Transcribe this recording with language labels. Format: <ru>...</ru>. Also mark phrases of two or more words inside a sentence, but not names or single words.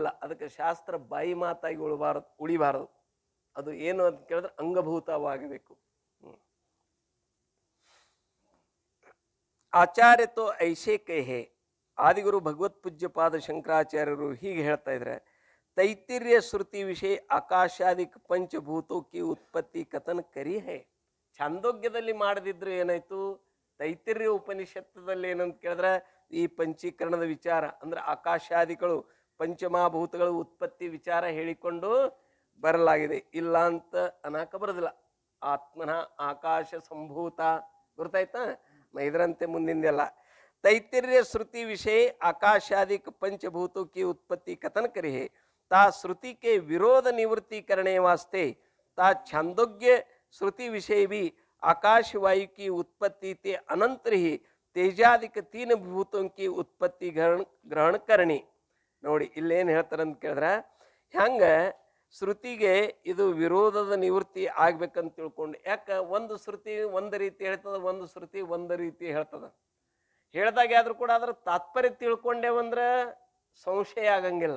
<kn>ಅದಕ್ಕೆ ಶಾಸ್ತ್ರ ಬಾಯಿ ಮಾತಾಗಿ ಉಳಿಬಾರದು. ಅದು ಏನು ಅಂತ ಕೇಳಿದ್ರೆ ಅಂಗಭೂತವಾಗಬೇಕು.</kn> <hi>आचार्य तो ऐसे कहे.</hi> <kn>ಆದಿಗುರು ಭಗವತ್ ಪೂಜ್ಯಪಾದ ಶಂಕರಾಚಾರ್ಯರು ಹೀಗೆ ಹೇಳ್ತಾ ಇದ್ರೆ,</kn> <hi>तैत्तिर्य श्रुति विषय आकाशादिक पंचभूतों की उत्पत्ति कथन करी है.</hi> <kn>ಛಾಂದೋಗ್ಯದಲ್ಲಿ ಮಾಡದಿದ್ರು ಏನಾಯ್ತು? ತೈತಿರ್ಯ ಉಪನಿಷತ್ತದಲ್ಲಿ ಏನಂತ ಕೇಳಿದ್ರೆ ಈ ಪಂಚೀಕರಣದ ವಿಚಾರ ಅಂದ್ರೆ ಆಕಾಶಾದಿಗಳು ಪಂಚಮಹಾಭೂತಗಳು ಉತ್ಪತ್ತಿ ವಿಚಾರ ಹೇಳಿಕೊಂಡು ಬರಲಾಗಿದೆ. ಇಲ್ಲ ಅಂತ ಅನಾಕ ಬರೋದಿಲ್ಲ. ಆತ್ಮನ ಆಕಾಶ ಸಂಭೂತ ಗೊತ್ತಾಯ್ತಾ? ಇದರಂತೆ ಮುಂದಿಂದೆಲ್ಲ</kn> <hi>तैत्तिर्य श्रुति विषय आकाशादिक पंचभूतों की उत्पत्ति कथन करे है ता श्रुति के विरोध निवृत्ति करने वास्ते ता छांदोग्य श्रुति विषय भी आकाश वायु की उत्पत्ति ते अनंतर ही तेजादिक तीन भूतों की उत्पत्ति ग्रहण करनी</hi> <kn>ನೋಡಿ ಇಲ್ಲೇನು ಹೇಳ್ತಾರೆ ಅಂತ ಕೇಳಿದ್ರೆ ಹೆಂಗ ಶ್ರುತಿಗೆ ಇದು ವಿರೋಧದ ನಿವೃತ್ತಿ ಆಗ್ಬೇಕಂತ ತಿಳ್ಕೊಂಡು. ಯಾಕೆ ಒಂದು ಶ್ರುತಿ ಒಂದು ರೀತಿ ಹೇಳ್ತದ, ಒಂದು ಶ್ರುತಿ ಒಂದು ರೀತಿ ಹೇಳ್ತದ. ಹೇಳ್ದಾಗ ಆದ್ರೂ ಕೂಡ ಅದರ ತಾತ್ಪರ್ಯ ತಿಳ್ಕೊಂಡೇವಂದ್ರೆ ಸಂಶಯ ಆಗಂಗಿಲ್ಲ.</kn>